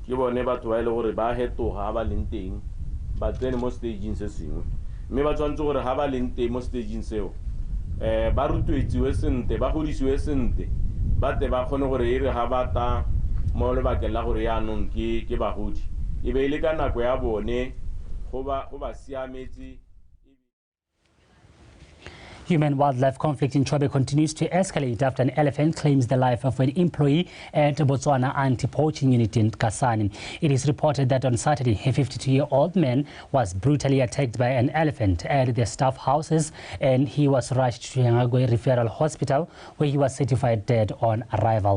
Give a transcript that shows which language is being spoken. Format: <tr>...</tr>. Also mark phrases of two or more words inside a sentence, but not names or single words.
<tn>ke bone batho ba ile gore ba hetoga ba leng teng ba tsene mo stageng se sengwe mme ba tshwantse gore ha ba leng teng mo stageng seo ba rutwetsiwe sente ba godisiwe sente ba te ba kgone gore e re ga ba ta mo lebakeng la gore yaanong ke bagodi e be ile ka nako ya bone go ba siametse.</tn> <en>Human-wildlife conflict in Chobe continues to escalate after an elephant claims the life of an employee at Botswana anti-poaching unit in Kasane. It is reported that on Saturday, a 52-year-old man was brutally attacked by an elephant at the staff houses, and he was rushed to Yangagwe Referral Hospital, where he was certified dead on arrival.</en>